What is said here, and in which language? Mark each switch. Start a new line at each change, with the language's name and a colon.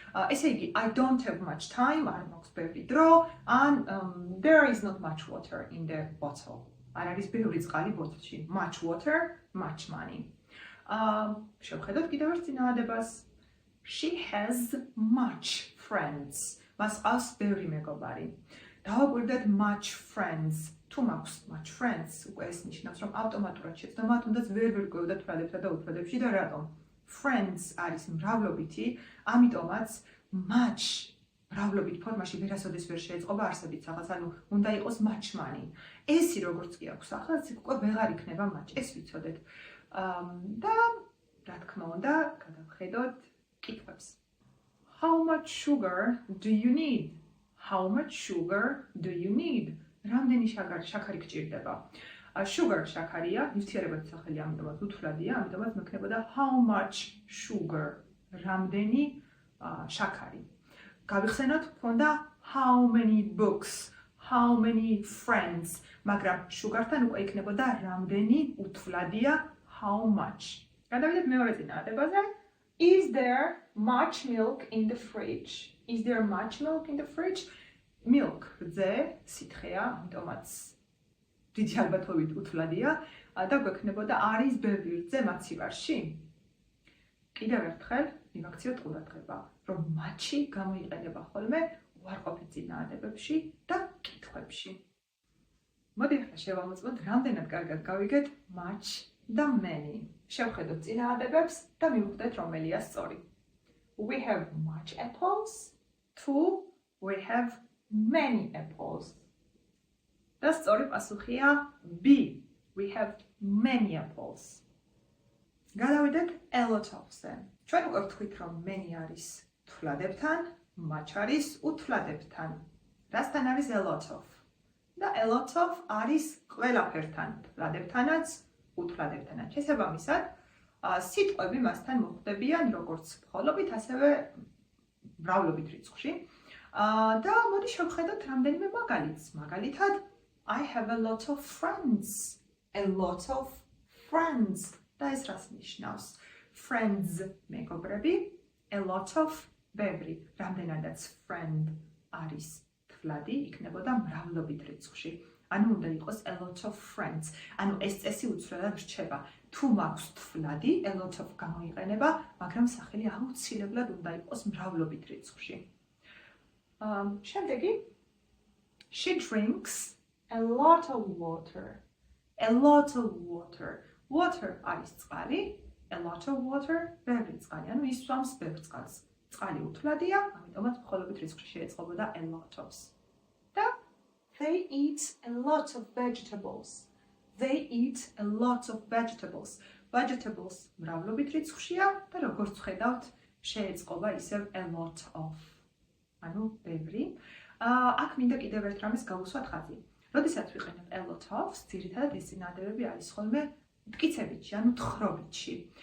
Georgian: ესე იგი,
English: I don't have much time,
Georgian: არ მაქვს ბევრი დრო, ან
English: there is not much water in the bottle.
Georgian: არ არის ბევრი წყალი ბოთლში.
English: Much water, much money.
Georgian: შევხედოთ კიდევ ერთ წინაადებას.
English: She has much friends.
Georgian: მას ყავს ბევრი მეგობარი. დავაკვირდეთ
English: much friends.
Georgian: თუ მაქვს
English: much friends,
Georgian: უკვე ეს ნიშნავს, რომ ავტომატურად შეცდომა თუნდაც ვერ ვერკვევდა თვალებსა და უთვლადებში და რატომ? Friends არის მრავლობითი, ამიტომაც much მრავლობით ფორმაში ვერასოდეს ვერ შეეწყობა არსებით რაღაც, ანუ უნდა იყოს
English: much money.
Georgian: ესი როგორც კი აქვს ახლა, ეს უკვე ვეღარ იქნება much, ეს ვიცოდეთ. და რა თქმა უნდა, გადავხედოთ კითხვებს.
English: How much sugar do you need? How much sugar do you need?
Georgian: რამდენი შაქარი გჭირდება? Sugar შაქარია, ნივთიერებადი სახელი, ამიტომაც უთვლადია, ამიტომაც მექნებოდა
English: how much sugar?
Georgian: რამდენი შაქარი. გავიხსენოთ, გქონდა
English: how many books, how many friends,
Georgian: მაგრამ sugar-თან უკვე იქნებოდა რამდენი უთვლადია
English: how much.
Georgian: გადავიდეთ მეორე წინაადებაზე.
English: Is there much milk in the fridge? Is there much milk in the fridge?
Georgian: Milk, რძე, სითხეა, ამიტომაც დიდი ალბათობით უთვლადია და გვექნებოდა არის ბევრი რძე მაცივარში. კიდევ ერთხელ მივაქციოთ ყურადღება, რომ
English: much-
Georgian: ი გამოიყენება ხოლმე უარყოფით წინაადებებში და კითხვებში. მოდი ახლა შევამოწმოთ, რამდენად კარგად გავიგეთ
English: much
Georgian: და
English: many.
Georgian: შევხედოთ წინაადებებს და მივხვდეთ, რომელია სწორი.
English: We have much apples,
Georgian: თუ
English: we have many apples.
Georgian: და სწორი პასუხია B.
English: We have many apples.
Georgian: გადავიდეთ
English: a lot of-
Georgian: ზე. ჩვენ უკვე ვთქვით, რომ many არის თვლა-დებთან, much არის უთვლა-დებთან. რასთან არის
English: a lot of?
Georgian: და
English: a lot of
Georgian: არის ყველაფერთან, თვლა-დებთანაც, უთვლა-დებთანაც. შესაბამისად, სიტყვები მასთან მოხვდებიან როგორც მხოლობით, ასევე მრავლობით რიცხვში. და მოდი შევხედოთ რამდენიმე მაგალითს.
English: მაგალითად, I have a lot of friends. A lot of friends.
Georgian: და ეს რას ნიშნავს?
English: Friends
Georgian: მეგობრები,
English: a lot of
Georgian: ბევრი. რამდენადაც friend არის თვლადი, იქნებოდა მრავლობით რიცხვში. ანუ უნდა იყოს
English: a lot of friends.
Georgian: ანუ ეს წესი უცვლელად რჩება. თუ მაქვს თვლადი,
English: a lot of
Georgian: გამოიყენება, მაგრამ სახელი აუცილებლად უნდა იყოს მრავლობით რიცხვში. შემდეგი.
English: She drinks a lot of water. A lot of water. Water
Georgian: არის წყალი,
English: a lot of water,
Georgian: ბევრი წყალი. ანუ ისვამს ბევრ წყალს. წყალი უთვლადია, ამიტომაც მხოლობით რიცხვში შეეწყობოდა
English: a lot of-
Georgian: ს. და
English: they eat a lot of vegetables. They eat a lot of vegetables.
Georgian: Vegetables მრავლობით რიცხვშია და როგორც ხედავთ, შეეწყობა ისევ
English: a lot of.
Georgian: ანუ ბევრი. აქ მინდა კიდევ ერთ რამეს გავუსვათ ხაზი. როდესაც ვიყენებ
English: a lot of-
Georgian: ს, ძირითადად ეს წინაადებები არის ხოლმე მტკიცებითში, ანუ თხრობითში.